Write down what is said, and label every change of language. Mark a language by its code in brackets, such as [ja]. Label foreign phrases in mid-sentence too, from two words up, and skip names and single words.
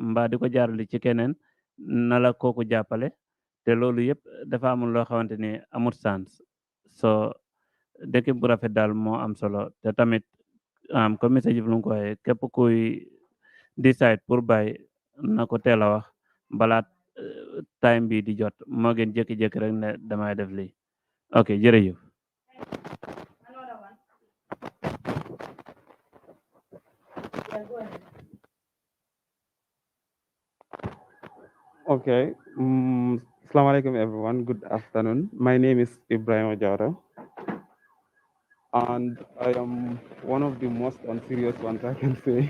[wo] di ko jaarale ci keneen na la kooku jàppale te loolu yëpp dafa amul loo xamante ni amut sens so dëkk bu rafet daal moo am solo te tamit [fr] comme monsieur [wo] Diouf lu mu ko waxee képp kuy [fr] decide pour [wo] bàyyi na ko teel a wax balaa time bi di jot moo gën jékki-jékki rek ne damay def lii ok jërëjëf [en] Okay. [ar] السلام عليكم, [en] everyone. Good afternoon. My name is Ibrahim Ojara, and I am one of the most unserious ones I can say.